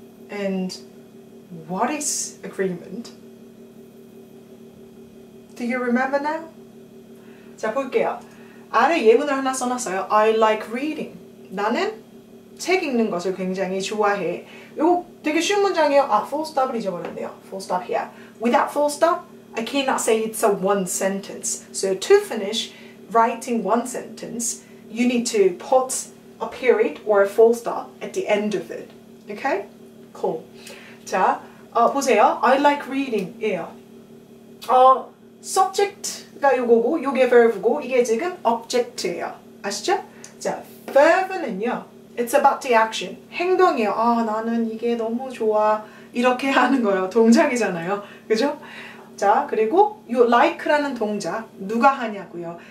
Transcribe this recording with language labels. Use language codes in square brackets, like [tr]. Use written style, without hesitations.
[en] And what is agreement? Do you remember now? [ko] 자, 볼게요. 아래 예문을 하나 써놨어요. [en] I like reading. [ko] 나는 책 읽는 것을 굉장히 좋아해. 이거 되게 쉬운 문장이에요. full stop을 잊어버렸네요. [en] Full stop here. Without full stop, I cannot say it's a one sentence. So to finish writing one sentence, you need to put a period or a full stop at the end of it. Okay? Cool. [ko] 자, 보세요. [en] I like reading [ko] 이에요. subject가 요거고 요게 verb고 이게 지금 object예요. 아시죠? 자, verb는요. [en] It's about the action. [ko] 행동이에요. 나는 이게 너무 좋아. 이렇게 하는 거예요. 동작이잖아요. 그죠? 자, 그리고 요 like라는 동작 누가 하냐고요.